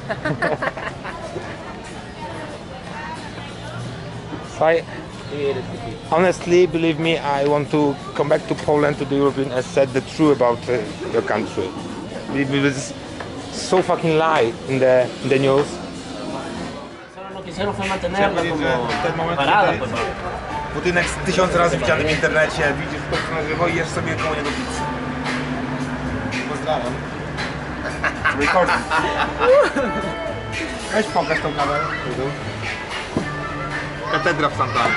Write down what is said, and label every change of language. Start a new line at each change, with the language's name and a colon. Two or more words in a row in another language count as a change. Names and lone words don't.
English: So honestly, believe me, I want to come back to Poland, to the European, and said the truth about your country. It was so fucking lie in the news.
Spanish: Solo lo que hicieron fue mantenerla como parada, pues.
Polish: Budynek 1000 razy widziany w internecie, widzisz to na żywo i jesz sobie koło niego pizzę. Pozdrawiam. Recording. Weź pokaż tą kamerę. Katedra w Santana.